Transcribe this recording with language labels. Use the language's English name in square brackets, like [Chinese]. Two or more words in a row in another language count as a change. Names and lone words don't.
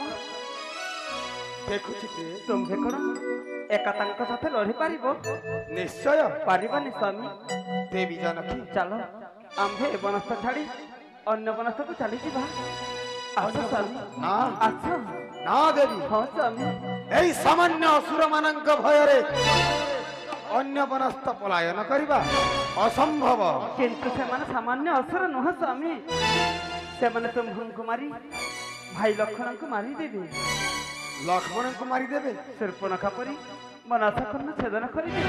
[Odia] ଦେଖୁଛି କି ତୁମେ କଣ ଏକା ତାଙ୍କ ସାଥେ ଲଢି ପାରିବ ନିଶ୍ଚୟ ପାରିବାନି ସ୍ୱାମୀ ଦେବୀ ଜାନକୀ ଚାଲ ଆମ୍ଭେ ଏ ବନସ୍ଥ ଛାଡ଼ି ଅନ୍ୟ ବନସ୍ଥକୁ ଚାଲିଯିବା ଆସ ସ୍ୱାମୀ ନା ଆସ ନା ଦେବୀ ହଁ ସ୍ୱାମୀ ଏଇ ସାମାନ୍ୟ ଅସୁର ମାନଙ୍କ ভୟରେ ଅନ୍ୟ ବନସ୍ଥ ପଳାୟନ କରିବା ଅସମ୍ଭବ କିନ୍ତୁ ସେମାନେ ସାମାନ୍ୟ ଅସୁର ନୁହଁ ସ୍ୱାମୀ ସେମାନେ ତୁମ୍ଭଙ୍କୁ ମାରି ଭାଇ ଲକ୍ଷ୍ମଣଙ୍କୁ ମାରିଦେବେ ଲକ୍ଷ୍ମଣଙ୍କୁ ମାରିଦେବେ ଶୂର୍ପଣଖା ପରି ମନାସକର୍ଣ୍ଣ ଛେଦନ କରିଦେବେ